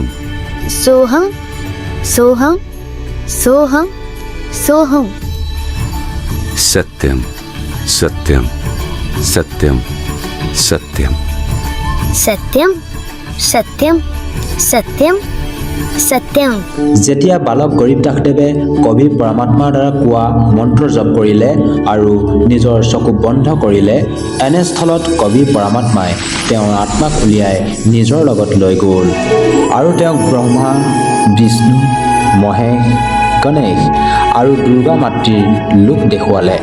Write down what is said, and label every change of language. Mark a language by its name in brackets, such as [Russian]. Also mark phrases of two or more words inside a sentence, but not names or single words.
[Sanskrit] सोहम सोहम सोहम सोहम। सत्यम सत्यम सत्यम सत्यम सत्यम सत्यम सत्यम सत्यम। [Assamese] যেতিয়া বালক গৰীব দাসদেৱে কবি পৰমাত্মাৰ দ্বাৰা কোৱা মন্ত্ৰ জপ কৰিলে আৰু নিজৰ চকু বন্ধ কৰিলে, এনেস্থলত কবি পৰমাত্মাই তেওঁৰ আত্মাক উলিয়াই নিজৰ লগত লৈ গ'ল আৰু তেওঁক ব্ৰহ্মা, বিষ্ণু, মহেশ, গণেশ আৰু দুৰ্গা মাতৃৰ লোক দেখুৱালে।